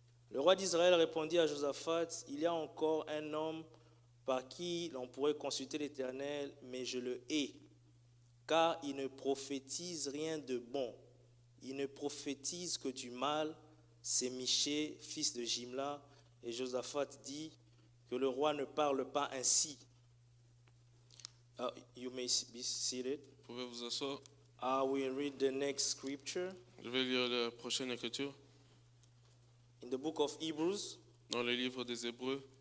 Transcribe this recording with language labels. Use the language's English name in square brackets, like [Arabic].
[French] Le roi d'Israël répondit à Josaphat, il y a encore un homme par qui l'on pourrait consulter l'Éternel, mais je le hais, car il ne prophétise rien de bon. Il ne prophétise que du mal. C'est Michée, fils de Jimla. Et Josaphat dit que le roi ne parle pas ainsi. [English] You may be seated. [French] Vous pouvez vous asseoir. [English] I will read the next scripture [French] Je vais lire la prochaine écriture [English] in the book of Hebrews. [French] dans le livre des Hébreux.